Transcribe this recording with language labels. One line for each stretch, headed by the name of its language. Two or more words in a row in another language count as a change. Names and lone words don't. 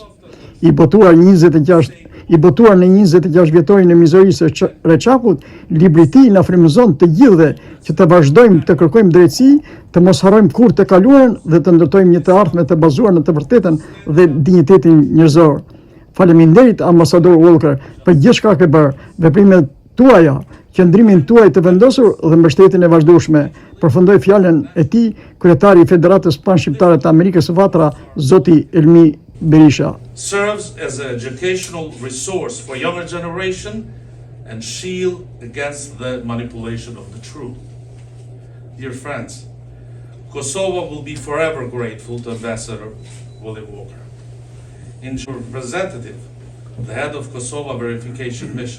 Albanian: I botuar në 26 vjetorin e mizorisë së Reçakut, libri i tij na frymëzon të gjithëve që të vazhdojmë të kërkojmë drejtësi, të mos harrojmë kurrë të kaluarën dhe të ndërtojmë një të ardhme të bazuar në të vërtetën dhe dinjitetin njerëzor. Faleminderit ambasador Walker për gjithçka që ke bërë, veprimet tuaja, qëndrimin tuaj të vendosur dhe mbështetjen e vazhdueshme. Përfundoi fjalën e tij kryetari i Federatës Panshqiptare të Amerikës së Vatra, zoti Elmi Berisha.
English: Serves as an educational resource for younger generation and shield against the manipulation of the truth. Dear friends, Kosovo will be forever grateful to Ambassador William Walker. In representative, the head of Kosovo verification mission.